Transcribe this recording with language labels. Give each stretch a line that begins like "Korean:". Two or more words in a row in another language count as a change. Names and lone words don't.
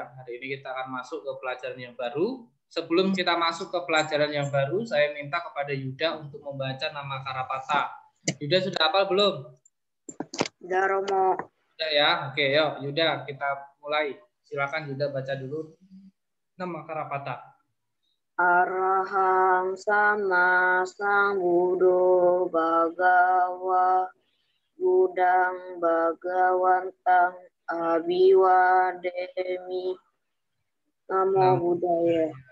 Indonesian: Hari ini kita akan masuk ke pelajaran yang baru. Sebelum kita masuk ke pelajaran yang baru, saya minta kepada Yuda untuk membaca nama Karapata. Yuda sudah hafal belum? Sudah, Romo. Sudah ya. Oke, yuk Yuda kita mulai. Silakan Yuda baca dulu nama Karapata.
Pali: Arahang sama Sambuddho Bhagawa Budang Bhagawantang Abiwademi. Namo Buddhaya.